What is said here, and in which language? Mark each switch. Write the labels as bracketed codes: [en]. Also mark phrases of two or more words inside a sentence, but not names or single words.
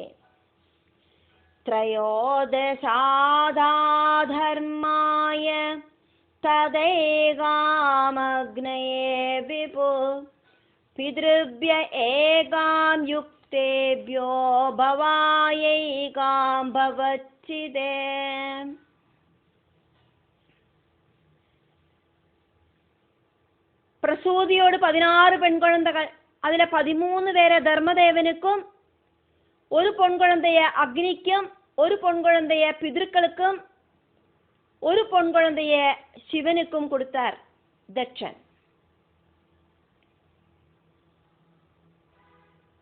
[sa] त्रयोदशाधा धर्माय तदेगामग्नये विभुः. पितृभ्य एगाम युक्तेभ्यो भवायैगाम भवच्छिदे. [ta] பிரசூதியோடு 16 பெண் குழந்தைகள். அதுல 13 பேரை தர்மதேவனுக்கும், ஒரு பொன் குழந்தைய அக்னிக்கும், ஒரு பொன் குழந்தைய பிதர்களுக்கும், ஒரு பொன் குழந்தைய சிவனுக்கும் கொடுத்தார் தட்சன்.